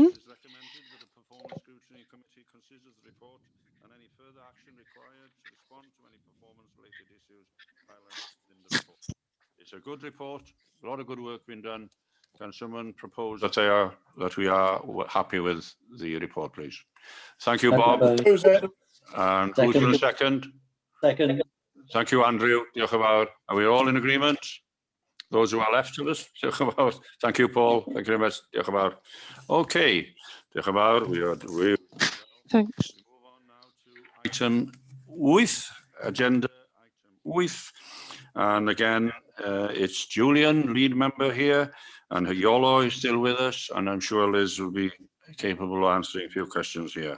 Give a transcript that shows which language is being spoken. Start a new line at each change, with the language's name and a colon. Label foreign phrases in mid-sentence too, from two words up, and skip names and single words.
English: It is recommended that the Performance Scrutiny Committee considers the report and any further action required to respond to any performance-related issues highlighted in the report. It's a good report, a lot of good work being done, Can someone propose that we are happy with the report, please? Thank you, Bob. And who's going to second? Second. Thank you, Andrew.
Welsh: Diolch yn fawr.
English: Are we all in agreement? Those who are left of us?
Welsh: Diolch yn fawr.
English: Thank you, Paul. Thank you very much.
Welsh: Diolch yn fawr. Okay. Diolch yn fawr.
English: We Thanks. move on now to item 8, agenda item 8. And again, it's Julian, lead member here, and Yolo is still with us, and I'm sure Liz will be capable of answering a few questions here.